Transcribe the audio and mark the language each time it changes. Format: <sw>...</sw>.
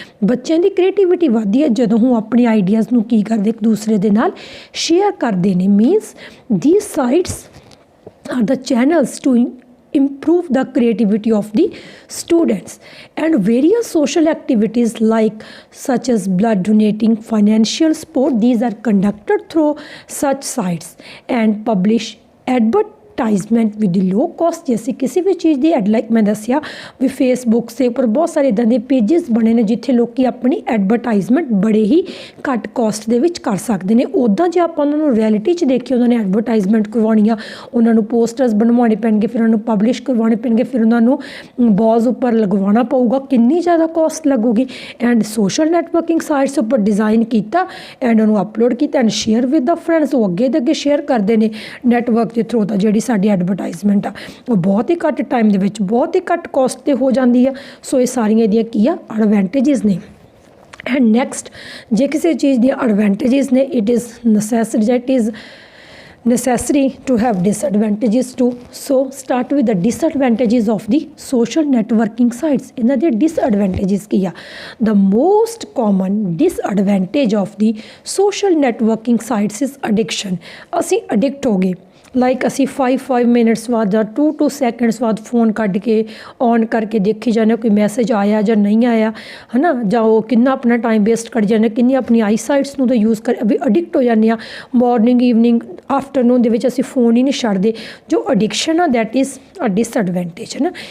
<pa>ਬੱਚਿਆਂ ਦੀ ਕ੍ਰੀਏਟੀਵਿਟੀ ਵਧਦੀ ਹੈ ਜਦੋਂ ਉਹ ਆਪਣੇ ਆਈਡੀਆਜ਼ ਨੂੰ ਕੀ ਕਰਦੇ ਇੱਕ ਦੂਸਰੇ ਦੇ ਨਾਲ ਸ਼ੇਅਰ ਕਰਦੇ ਨੇ।</pa> <en>Means these sites are the channels to improve the creativity of the students, and various social activities like such as blood donating, financial support, these are conducted through such sites and publish advertisement with the low cost।</en> <hi>जैसे किसी भी चीज़</hi> <pa>ਦੀ add like ਮੈਂ ਦੱਸਿਆ ਵੀ Facebook ਦੇ ਉੱਪਰ ਬਹੁਤ ਸਾਰੇ ਇੱਦਾਂ ਦੇ ਪੇਜਸ ਬਣੇ ਨੇ ਜਿੱਥੇ ਲੋਕੀ ਆਪਣੀ ਐਡਵਰਟਾਈਜ਼ਮੈਂਟ ਬੜੇ ਹੀ ਘੱਟ ਕਾਸਟ ਦੇ ਵਿੱਚ ਕਰ ਸਕਦੇ ਨੇ। ਉੱਦਾਂ ਜੇ ਆਪਾਂ ਉਹਨਾਂ ਨੂੰ ਰਿਐਲਿਟੀ 'ਚ ਦੇਖੀਏ ਉਹਨਾਂ ਨੇ ਐਡਵਰਟਾਈਜ਼ਮੈਂਟ ਕਰਵਾਉਣੀ ਆ, ਉਹਨਾਂ ਨੂੰ ਪੋਸਟਰਸ ਬਣਵਾਉਣੇ ਪੈਣਗੇ, ਫਿਰ ਉਹਨਾਂ ਨੂੰ ਪਬਲਿਸ਼ ਕਰਵਾਉਣੇ ਪੈਣਗੇ, ਫਿਰ ਉਹਨਾਂ ਨੂੰ ਬੋਜ਼ ਉੱਪਰ ਲਗਵਾਉਣਾ ਪਊਗਾ, ਕਿੰਨੀ ਜ਼ਿਆਦਾ ਕਾਸਟ ਲੱਗੂਗੀ। ਐਂਡ ਸੋਸ਼ਲ ਨੈਟਵਰਕਿੰਗ ਸਾਈਟਸ ਉੱਪਰ ਡਿਜ਼ਾਈਨ ਕੀਤਾ ਐਂਡ ਉਹਨੂੰ ਅਪਲੋਡ ਕੀਤਾ and</pa> <en>share with the friends,</en> <pa>ਉਹ ਅੱਗੇ ਦੇ ਅੱਗੇ ਸ਼ੇਅਰ ਕਰਦੇ ਨੇ ਨੈਟਵਰਕ ਦੇ ਥਰੂ। ਤਾਂ ਜਿਹੜੀ ਸਾਡੀ ਐਡਵਰਟਾਈਜ਼ਮੈਂਟ ਆ ਉਹ ਬਹੁਤ ਹੀ ਘੱਟ ਟਾਈਮ ਦੇ ਵਿੱਚ ਬਹੁਤ ਹੀ ਘੱਟ ਕਾਸਟ 'ਤੇ ਹੋ ਜਾਂਦੀ ਆ। ਸੋ ਇਹ ਸਾਰੀਆਂ ਇਹਦੀਆਂ ਕੀ ਆ ਐਡਵਾਂਟੇਜਸ ਨੇ। ਐਂਡ ਨੈਕਸਟ ਜੇ ਕਿਸੇ ਚੀਜ਼ ਦੀਆਂ ਐਡਵਾਂਟੇਜਸ ਨੇ</pa> <en>It is necessary to have disadvantages too. So start with the disadvantages of the social networking sites।</en> <pa>ਇਹਨਾਂ ਦੇ disadvantages ਕੀ ਆ?</pa> <en>The most common disadvantage of the social networking sites is addiction।</en> <pa>ਅਸੀਂ addict ਹੋ ਗਏ, like ਅਸੀਂ 5 minutes ਬਾਅਦ ਜਾਂ 2 seconds ਬਾਅਦ ਫੋਨ ਕੱਢ ਕੇ ਔਨ ਕਰਕੇ ਦੇਖੀ ਜਾਂਦੇ ਕੋਈ ਮੈਸੇਜ ਆਇਆ ਜਾਂ ਨਹੀਂ ਆਇਆ ਹੈ ਨਾ, ਜਾਂ ਉਹ ਕਿੰਨਾ ਆਪਣਾ ਟਾਈਮ ਵੇਸਟ ਕਰ ਜਾਂਦੇ, ਕਿੰਨੀ ਆਪਣੀ ਆਈ ਸਾਈਟਸ ਨੂੰ ਤਾਂ ਯੂਜ਼ ਕਰ ਵੀ ਅਡਿਕਟ ਹੋ ਜਾਂਦੇ ਆ। ਮੋਰਨਿੰਗ ਈਵਨਿੰਗ ਆਫਟਰਨੂਨ ਦੇ ਵਿੱਚ ਅਸੀਂ ਫੋਨ ਹੀ ਨਹੀਂ ਛੱਡਦੇ। ਜੋ ਅਡਿਕਸ਼ਨ ਆ</pa> <en>that is a disadvantage</en> <pa>ਹੈ ਨਾ।</pa>